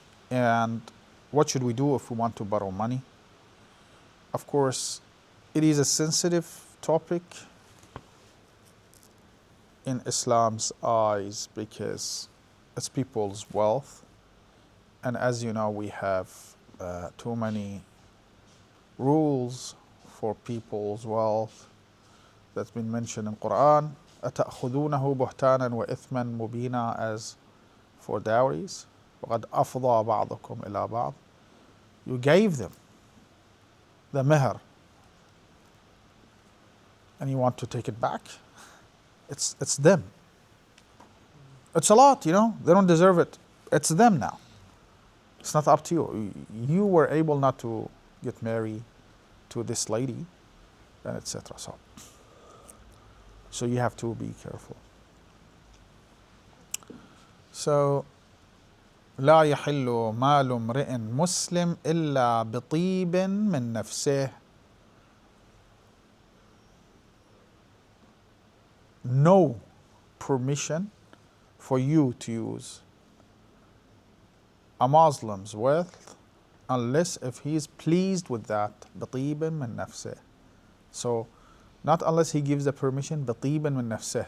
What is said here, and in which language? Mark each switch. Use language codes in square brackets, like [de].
[en] And what should we do if we want to borrow money? Of course, it is a sensitive topic in Islam's eyes because it's people's wealth. And as you know, we have too many rules for people's wealth that's been mentioned in Quran. [ar] أَتَأْخُذُونَهُ بُهْتَانًا وَإِثْمًا مُبِينًا, [en] as for dowries. [ar] وَقَدْ أَفْضَى بَعْضُكُمْ إِلَى بَعْضٍ. [en] You gave them the meher and you want to take it back? It's them. It's a lot, you know, they don't deserve it. It's them now. It's not up to you. You were able not to get married to this lady, and etc. So you have to be careful. [ar] So لا يحل مال امرئ مسلم إلا بطيب من نفسه. [en] No permission for you to use a Muslim's wealth unless if he is pleased with that. [ar] بطيب من نفسه. [en] So not unless he gives the permission, [ar] بطيب من نفسه.